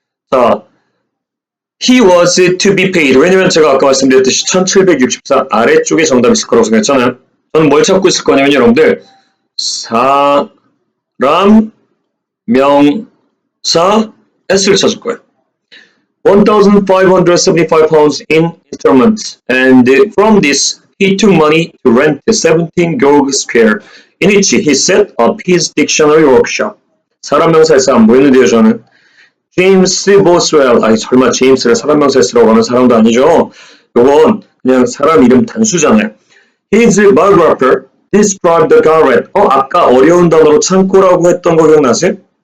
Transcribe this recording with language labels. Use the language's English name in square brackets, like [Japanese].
[English] 자, he was to be paid. [Korean] 왜냐면 제가 아까 말씀드렸듯이 1764 아래쪽에 정답이 있을 거라고 생각했잖아요. 저는 뭘 찾고 있을 거냐면 여러분들 사람, 명사, s를 찾을 거예요. [English] 1,575 pounds in installments, and from this he took money to rent 17 Gorg Square, in which he set up his dictionary workshop. [Korean] 사람 명사에서 안 보이는데요, 저는. 제임스 보스웰, 아니 설마 제임스를 사람 명사에 쓰라고 하는 사람도 아니죠. 요건 그냥 사람 이름 단수잖아요. [English] His biographer described the garret. [Korean] 아까 어려운 단어로 창고라고 했던 거 기억나세요?